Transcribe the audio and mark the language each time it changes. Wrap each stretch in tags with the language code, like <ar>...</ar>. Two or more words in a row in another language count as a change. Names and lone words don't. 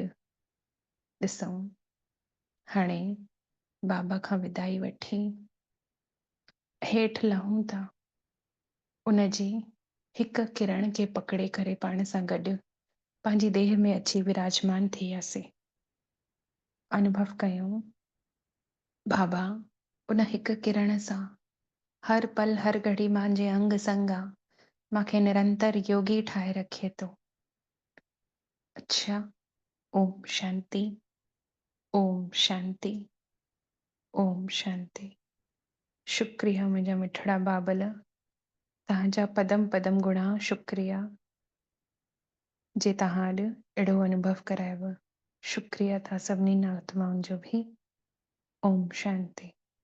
<sd>ॾिसूं हाणे बाबा खां विदाई वठी हेठि लहूं था, उन जी हिक किरण खे पकड़े करे पाण सां गॾु पंहिंजी देह में अची विराजमान थी वियासीं। अनुभव कयूं बाबा उन हिक किरण सां हर पल हर घड़ी मुंहिंजे अंग संग आ, मूंखे निरंतर योगी ठाहे रखे थो। अच्छा, ओम शांति, ओम शांति, ओम शांति। शुक्रिया मुंहिंजा मिठड़ा बाबल, तव्हांजा पदम पदम गुणा शुक्रिया जे तव्हां अॼु अहिड़ो अनुभव करायव। शुक्रिया तव्हां सभिनी आत्माउनि जो भी। ओम शांति।</sd>